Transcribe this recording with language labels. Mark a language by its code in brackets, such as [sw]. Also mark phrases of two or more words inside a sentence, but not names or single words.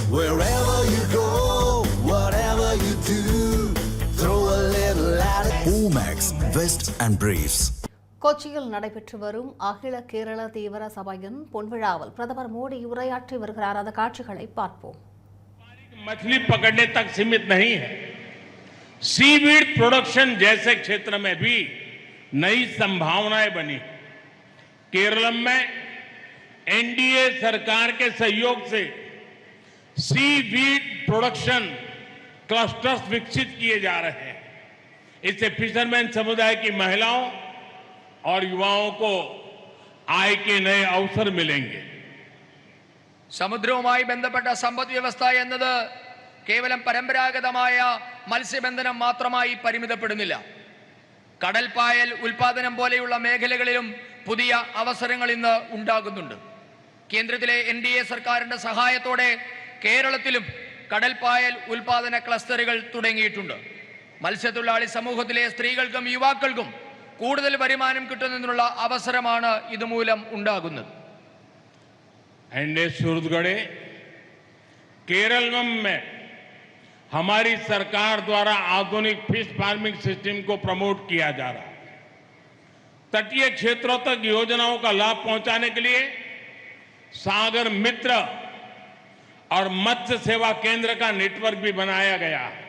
[en] Wherever you go, whatever you do, throw a little at it. Omax, Vest and Briefs. [ta] கொச்சியில் நடைபெற்று வரும் அகில கேரள தீவிர சபையின் பொன்விழாவில் பிரதமர் மோடி உரையாற்றி வருகிறார். அந்த காட்சிகளை பார்ப்போம். [hi] मछली पकड़ने तक सीमित नहीं है, [en] seaweed production [hi] जैसे क्षेत्र में भी नई संभावनाएं बनी। केरल में एनडीए सरकार के सहयोग से [en] seaweed production [hi] क्लस्टर्स विकसित किए जा रहे हैं। इससे फिशरमैन समुदाय की महिलाओं और युवाओं को आय के नए अवसर मिलेंगे। [ml] സമുദ്രവുമായി ബന്ധപ്പെട്ട സമ്പദ് വ്യവസ്ഥ എന്നത് കേവലം പരമ്പരാഗതമായ മത്സ്യബന്ധനം മാത്രമായി പരിമിതപ്പെടുന്നില്ല. കടൽപ്പായൽ ഉൽപാദനം പോലെയുള്ള മേഖലകളിലും പുതിയ അവസരങ്ങൾ ഇന്ന് ഉണ്ടാകുന്നുണ്ട്. കേന്ദ്രത്തിലെ എൻഡിഎ സർക്കാരിന്റെ സഹായത്തോടെ കേരളത്തിലും കടൽപ്പായൽ ഉൽപാദന ക്ലസ്റ്ററുകൾ തുടങ്ങിയിട്ടുണ്ട്. മത്സ്യത്തൊഴിലാളി സമൂഹത്തിലെ സ്ത്രീകൾക്കും യുവാക്കൾക്കും കൂടുതൽ വരുമാനം കിട്ടുന്നതിനുള്ള അവസരമാണ് ഇതുമൂലം ഉണ്ടാകുന്നത്. [hi] एनडीए सूरतगढ़े केरल में हमारी सरकार द्वारा आधुनिक [en] fish farming system [hi] को प्रमोट किया जा रहा है। तटीय क्षेत्रों तक योजनाओं का लाभ पहुंचाने के लिए सागर मित्र और मत्स्य सेवा केंद्र का नेटवर्क भी बनाया गया है।